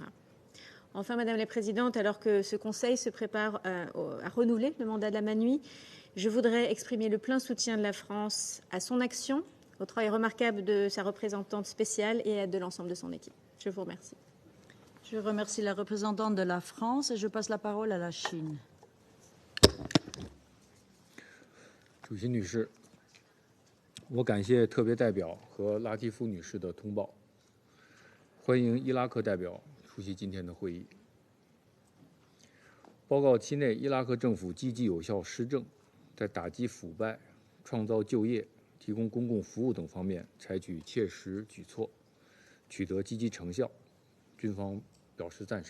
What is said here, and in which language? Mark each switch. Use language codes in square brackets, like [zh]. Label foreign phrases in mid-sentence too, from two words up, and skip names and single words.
[fr] Enfin, Madame la Présidente, alors que ce Conseil se prépare à renouveler le mandat de la MANUI, je voudrais exprimer le plein soutien de la France à son action, au travail remarquable de sa représentante spéciale et de l'ensemble de son équipe. Je vous remercie. Je remercie la représentante de la France et je passe la parole à la Chine. [zh] 主席女士， 我感谢特别代表和拉蒂夫女士的通报，欢迎伊拉克代表出席今天的会议。报告期内，伊拉克政府积极有效施政，在打击腐败、创造就业、提供公共服务等方面采取切实举措，取得积极成效，军方表示赞赏。